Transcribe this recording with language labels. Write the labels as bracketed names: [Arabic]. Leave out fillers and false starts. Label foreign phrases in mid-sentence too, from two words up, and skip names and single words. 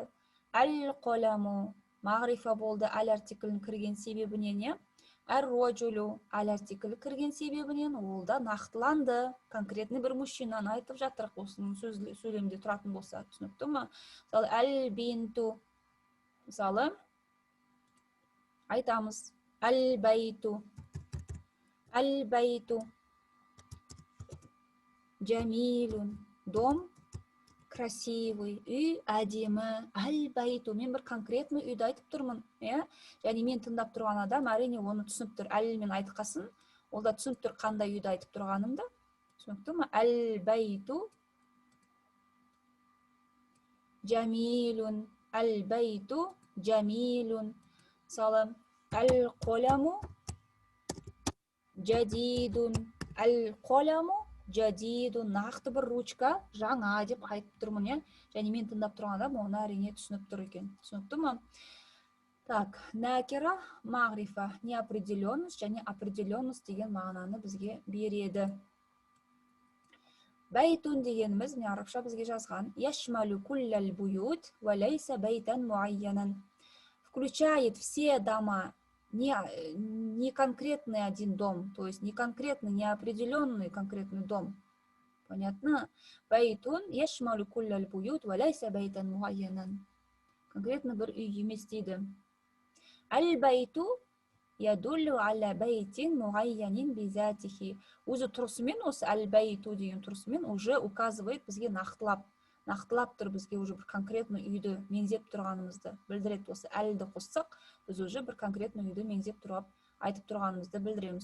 [Kazakh] Әл-қоламу мағрифа болды әл артиклін кірген себебінен, әр-роджулу әл артиклі кірген себебінен ол да нақтыланды. Конкретный бір мужчинаны айтып жатырық, осының сөйлемде тұратын болса, түсінікті ма? Мысалы, әл-бинту, мысалы, айтамыз. [Arabic] البيت، البيت جميل. [Russian] Дом красивый, [Kazakh] үй әдемі. Аль-байту, мен бір конкретный үйді айтып тұрмын, және мен тыңдап тұрған адам әрине оны түсініп тұр. Әлмен айтқасын, ол да түсініп тұр қандай үйді айтып тұрғанымды. Түсінікті ма? [Arabic] البيت جميل. البيت جميل. [Kazakh] Мысалы, [Arabic] القلم جديد. القلم جديد. [Kazakh] Нақты бір ручка жаңа деп айтып тұрмын, және мен тыңдап тұрған адам оны әрине түсініп тұр екен. Түсінікті ма? Так, накира, мағрифа, неопределенность және определенность деген мағынаны бізге береді. Байтун дегеніміз, не арабша бізге жазған, [Arabic] يشمل كل البيوت وليس بيتا معينا. [Russian] Включает все дома, не конкретный один дом, то есть не конкретный, не определенный конкретный дом. Понятно? [Arabic] بيت يشمل كل البيوت وليس بيتا معينا. [Kazakh] Конкретно бір үй емес дейді. [Arabic] البيت يدل على بيت معين بذاته. [Kazakh] Өзі тұрысымен, осы аль-байту деген тұрысымен [Russian] уже указывает [Kazakh] бізге нақтылап тұр бізге уже бір конкретный үйді меңзеп тұрғанымызды білдіреді. Осы әлді қоссақ, біз уже бір конкретный үйді меңзеп тұрып айтып тұрғанымызды білдіреміз.